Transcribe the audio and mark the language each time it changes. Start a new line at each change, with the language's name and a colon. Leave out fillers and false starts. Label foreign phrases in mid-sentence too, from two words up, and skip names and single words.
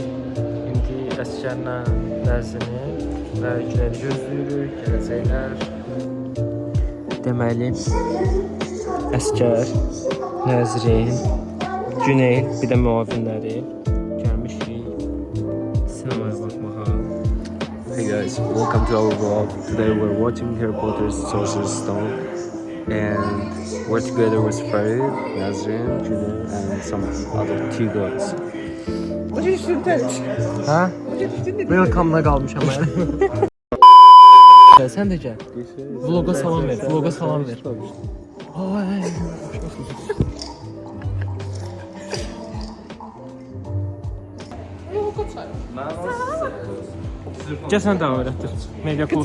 Azerbaijani: İndi əsgərlə dərsini və günləri gözləyirik. Gələcəklər. Deməli, əsgər, nəzrin, Güneyl, bir də müavinləri gəlmişik sinemaya baxmağa.
English: Hey guys, welcome to our vlog. Today we're watching Harry Potter's Sorcerer's Stone and we're together with Farid, Nazrin, Julian and some other two girls. Ha?
Azerbaijani: Welcome'da qalmışam mən. Sən də gəl. Vloga salam ver, vloga salam ver. Ay. Gəl sən davam edətdir. Media Club.